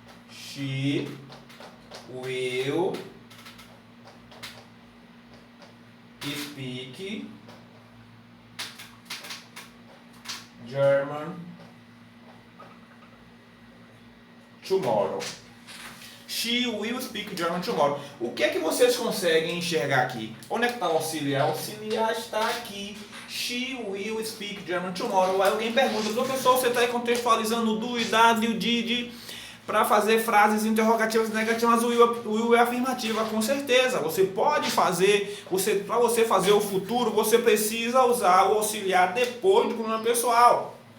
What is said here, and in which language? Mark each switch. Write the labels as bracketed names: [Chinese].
[English] She will speak German tomorrow. She will speak German tomorrow. [Portuguese] O que é que vocês conseguem enxergar aqui? Onde é que está o auxiliar? O auxiliar está aqui. [English] She will speak German tomorrow. [Portuguese] Aí alguém pergunta, professor, você está aí contextualizando o do e das e o did para fazer frases interrogativas e negativas. O will é afirmativa, com certeza. Você pode fazer, para você fazer o futuro, você precisa usar o auxiliar depois do pronome pessoal.